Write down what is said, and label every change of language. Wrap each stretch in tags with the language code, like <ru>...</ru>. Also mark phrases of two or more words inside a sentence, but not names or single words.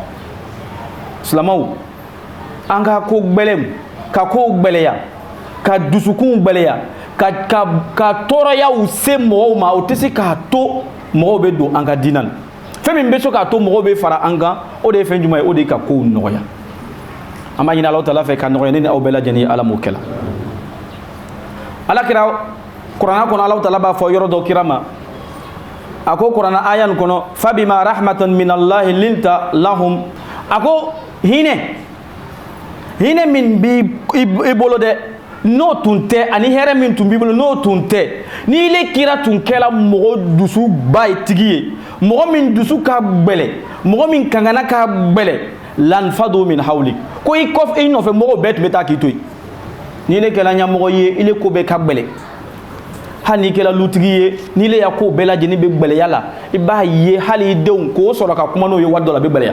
<bm>Silamɛw an ka ko gbɛlɛw ka kow gbɛlɛya ka dusukun gbɛlɛya ka tɔɔrɔyaw se mɔgɔw ma o tɛ se k'a to mɔgɔw bɛ don an ka diina la. Fɛn min bɛ se k'a to mɔgɔw bɛ fara an kan o de ye fɛn jumɛn ye o de ye ka kow nɔgɔya. An b'a ɲini</bm> <ar>الله تعالى</ar> <bm>fɛ ka nɔgɔya ne ni aw bɛɛ lajɛlen ye ala m'o kɛla. Alakira kuranna kɔnɔ</bm> <ar>الله تعالى</ar> <bm>b'a fɔ yɔrɔ dɔ kira ma a ko kuranna aya nin kɔnɔ</bm> <ar>فبما رحمة من الله لنت لهم</ar> <bm>a ko hinɛ min b'i bolo dɛ n'o tun tɛ ani hɛrɛ min tun b'i bolo n'o tun tɛ ni ile kira tun kɛla mɔgɔ dusu ba ye tigi ye mɔgɔ min dusu ka gbɛlɛ mɔgɔ min kankana ka gbɛlɛ</bm> <ar>لانفضوا من حولك</ar> <bm>ko i nɔfɛ mɔgɔw bɛɛ tun bɛ taa k'i to yen ni ile kɛla ɲɛmɔgɔ ye ile ko bɛɛ ka gbɛlɛ hali n'i kɛla lutigi ye ni ile ya ko bɛɛ lajɛlen bɛ gbɛlɛya la i b'a ye hali i denw k'o sɔrɔ ka kuma n'o ye waati dɔ la a bɛ gbɛlɛya.</bm>